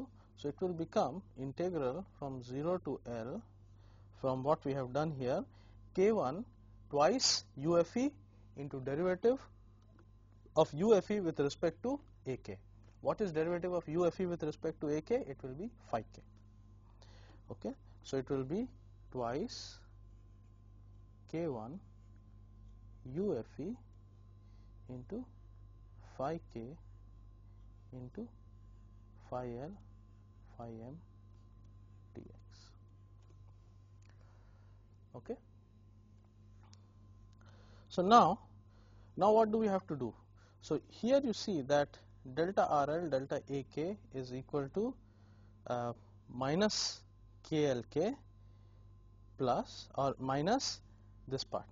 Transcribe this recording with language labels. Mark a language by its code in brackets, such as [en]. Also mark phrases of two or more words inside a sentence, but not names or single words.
[en] So it will become integral from 0 to L from what we have done here, K1 twice UFE into derivative of UFE with respect to AK. What is derivative of UFE with respect to AK? It will be phi k. Okay, so it will be twice K1 UFE into phi k into phi L phi m dx. Okay. So now what do we have to do? So here you see that delta RL delta AK is equal to minus KLK plus or minus this part.